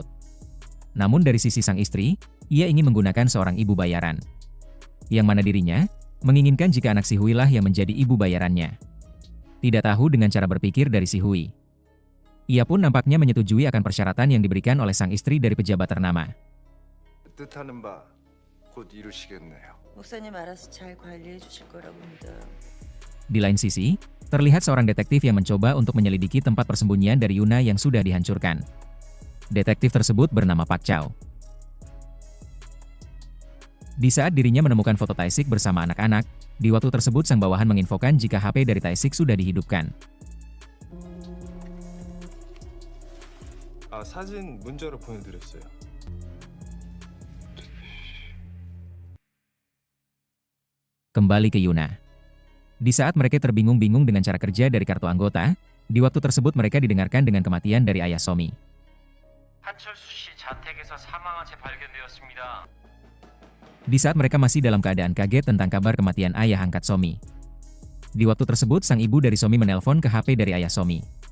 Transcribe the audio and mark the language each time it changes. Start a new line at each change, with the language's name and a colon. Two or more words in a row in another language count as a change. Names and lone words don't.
Indonesian: Namun dari sisi sang istri, ia ingin menggunakan seorang ibu bayaran. Yang mana dirinya, menginginkan jika anak si Hui lah yang menjadi ibu bayarannya. Tidak tahu dengan cara berpikir dari si Hui. Ia pun nampaknya menyetujui akan persyaratan yang diberikan oleh sang istri dari pejabat ternama.
Korean: 뜻하는 바 곧 이루시겠네요. 목사님 알아서 잘 관리해 주실 거라고 믿어요.
Indonesian: Di lain sisi, terlihat seorang detektif yang mencoba untuk menyelidiki tempat persembunyian dari Yuna yang sudah dihancurkan. Detektif tersebut bernama Pak Chow. Di saat dirinya menemukan foto Taesik bersama anak-anak, di waktu tersebut sang bawahan menginfokan jika HP dari Taesik sudah dihidupkan.
Korean: 사진 문자로 보내드렸어요.
Indonesian: Kembali ke Yuna. Di saat mereka terbingung-bingung dengan cara kerja dari kartu anggota, di waktu tersebut mereka didengarkan dengan kematian dari ayah Somi.
Korean: 한철수 씨 자택에서 사망한 채 발견되었습니다.
Indonesian: Di saat mereka masih dalam keadaan kaget tentang kabar kematian ayah angkat Somi. Di waktu tersebut sang ibu dari Somi menelpon ke HP dari ayah Somi.